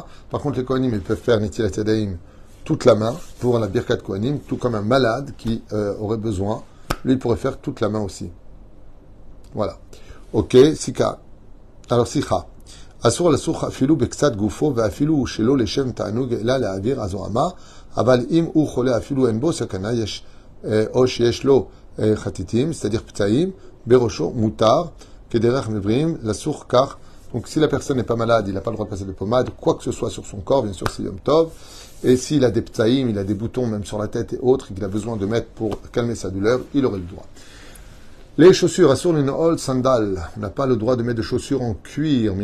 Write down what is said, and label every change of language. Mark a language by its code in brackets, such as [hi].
[fr] Par contre, les Kohanim, ils peuvent faire Netilat Yadayim toute la main pour la Birkat Kohanim, tout comme un malade qui aurait besoin. Lui, il pourrait faire toute la main aussi. Voilà. Ok, Sika. Alors, Sikha. [he] אסור לסוך אפילו בקצת גופו ואפילו שלא לשם תענוג אלא להעביר הזוהמה, אבל אם הוא חולה אפילו אין בו סכנה או שיש לו חטיטים, [fr] c'est-à-dire [he] פצעים, בראשו מותר כדרך מבריאים לסוך כך. [fr] Donc si la personne n'est pas malade, il n'a pas le droit de passer de pommade, quoi que ce soit sur son corps, bien sûr c'est Yom Tov, et s'il a des ptsaïm, il a des boutons même sur la tête et autres, qu'il a besoin de mettre pour calmer sa douleur, il aurait le droit. Les chaussures, [he] asur l'inol sandal. [fr] On n'a pas le droit de mettre de chaussures en cuir.